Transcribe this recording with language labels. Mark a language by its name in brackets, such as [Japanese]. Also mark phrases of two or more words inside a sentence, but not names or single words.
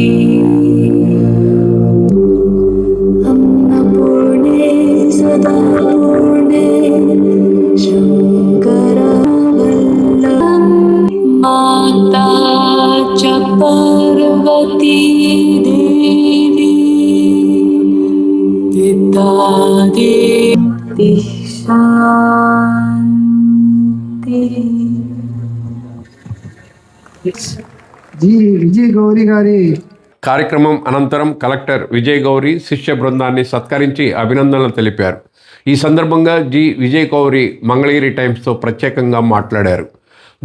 [Sanskrit] अन्नपूर्णे सदा पूर्णे शङ्करवल्लभं माता च पार्वती देवी शांति [Telugu] జీ విజయ్ గౌరి గారి కార్యక్రమం అనంతరం కలెక్టర్ విజయ్ గౌరి శిష్య బృందాన్ని సత్కరించి అభినందనలు తెలిపారు. ఈ సందర్భంగా జి విజయ్ గౌరి మంగళగిరి టైమ్స్తో ప్రత్యేకంగా మాట్లాడారు.